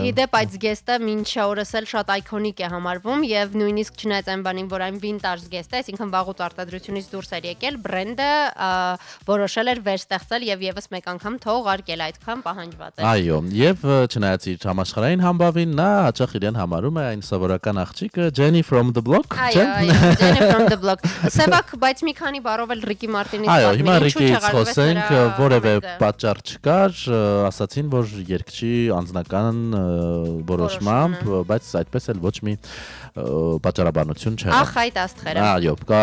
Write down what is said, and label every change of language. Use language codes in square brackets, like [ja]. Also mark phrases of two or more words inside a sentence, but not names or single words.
[hy] Իդեպ այդ զգեստը մինչ օրս էլ շատ այկոնիկ է համարվում եւ նույնիսկ չնայած այն բանին, որ այն վինտաժ զգեստ է, այսինքն վաղուց արտադրությունից դուրս էր եկել, բրենդը որոշել էր վերստեղծել եւ եւս մեկ անգամ թողարկել, այդքան պահանջված էր։ Այո, եւ չնայած իր համաշխարհային համբավին, նա հաճախ իրեն համարում է այն սովորական աղջիկը Jenny from the block, չէ՞։ Այո, Jenny from the block։ Սևակ, բայց մի քանի բառով էլ Ռիկի Մարտինից պատմի։ Այո, հիմա Ռիկիից խոսենք, որևէ պատճառ չկար, ասացին, որ երգչի անձնական որոշմամբ, բայց այդպես էլ ոչ մի պատճառաբանություն չեղավ։ Ախ, այդ աստղերը։